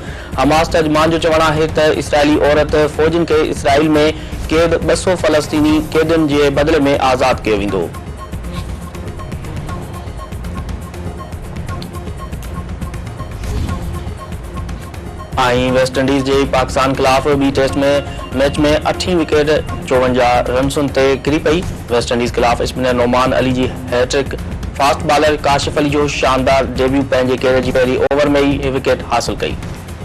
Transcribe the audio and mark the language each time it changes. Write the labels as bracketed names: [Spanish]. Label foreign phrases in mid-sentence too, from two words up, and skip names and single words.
[Sindhi] हमास तर्जुमान जो चवणु आहे त इसराइली औरत फ़ौजियुनि खे इसराइल में क़ैद 200 फ़लस्तीनी क़ैदियुनि जे बदिले में आज़ाद कयो वेंदो। वेस्ट इंडीज़ जे पाकिस्तान खिलाफ ॿी टेस्ट में मैच में 8वीं विकेट 54 रन्सुनि ते किरी पई। वेस्ट इंडीज़ खिलाफ स्पिनर नोमान अली जी हैट्रिक, [English] fast bowler [Sindhi] काशिफ अली जो शानदार डेब्यू पंहिंजे कैरियर जी पहिरीं ओवर में ही विकेट हासिल कई।